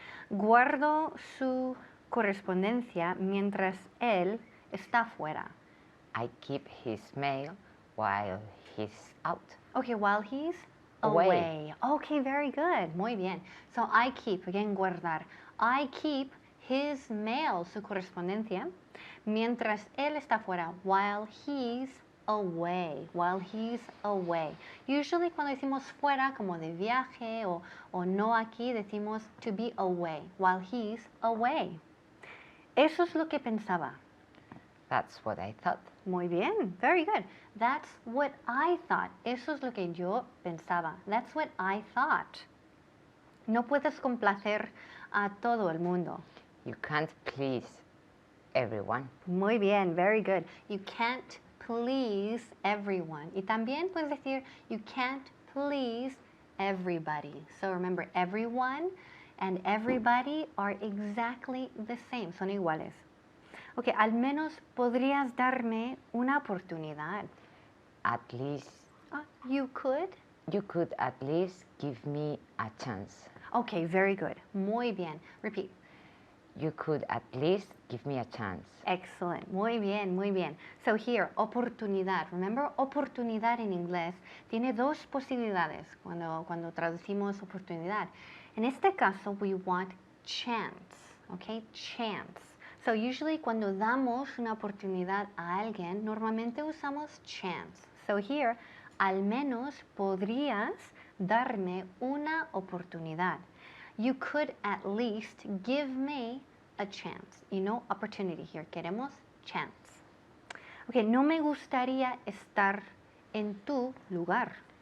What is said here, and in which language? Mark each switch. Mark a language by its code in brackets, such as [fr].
[es] Guardo su correspondencia mientras él está fuera. [en] I keep his mail while he's out. Okay, while he's Away. away. Okay, very good. [es] Muy bien. [en] So I keep, again, guardar. I keep his mail, [es] su correspondencia, mientras él está fuera, [en] while he's away. While he's away. Usually [es] cuando decimos fuera, como de viaje o no aquí, decimos [en] to be away, while he's away. [es] Eso es lo que pensaba. [en] That's what I thought. [es] Muy bien, [en] very good. That's what I thought. [es] Eso es lo que yo pensaba. [en] That's what I thought. [es] No puedes complacer a todo el mundo. [en] You can't please everyone. [es] Muy bien, [en] very good. You can't please everyone. [es] Y también puedes decir, [en] you can't please everybody. So remember, everyone and everybody are exactly the same. [es] Son iguales. Ok, al menos podrías darme una oportunidad. [en] At least, You could. you could at least give me a chance. Okay, very good. [es] Muy bien. [en] Repeat. You could at least give me a chance. Excellent. [es] Muy bien, muy bien. [en] So here, oportunidad. [es] Remember, oportunidad en inglés tiene dos posibilidades cuando traducimos oportunidad. En este caso, [en] we want chance. Okay, chance. So usually [es] cuando damos una oportunidad a alguien, normalmente usamos chance. [en] So here, [es] al menos podrías darme una oportunidad. [en] You could at least give me a chance. You know, opportunity here. [es] Queremos chance. Okay, no me gustaría estar en tu lugar.